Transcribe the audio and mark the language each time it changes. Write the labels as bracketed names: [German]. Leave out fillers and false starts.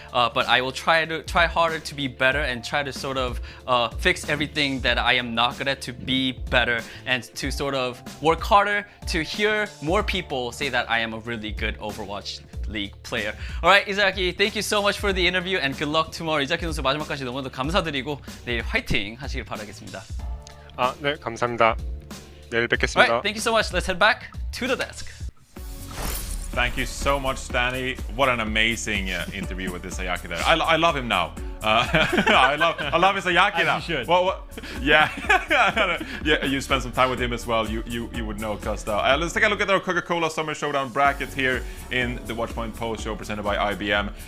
[English] But I will try harder to be better and try to sort of fix everything that I am not good at to be better and to sort of work harder to hear more people say that I am a really good Overwatch League player. Alright, Izaki, thank you so much for the interview and good luck tomorrow. [Korean] 이자키 선수 마지막까지 너무나도 감사드리고 내일 화이팅 하시길 바라겠습니다. 네, 감사합니다. 내일 뵙겠습니다. [English] Alright, thank you so much. Let's head back to the desk. Thank you so much, Danny. What an amazing interview with Izayaki there. I love him now. I love Izayaki now. As you should. Well, yeah. Yeah, you spent some time with him as well. You would know, Costa. Let's take a look at our Coca-Cola Summer Showdown bracket here in the Watchpoint Post Show presented by IBM.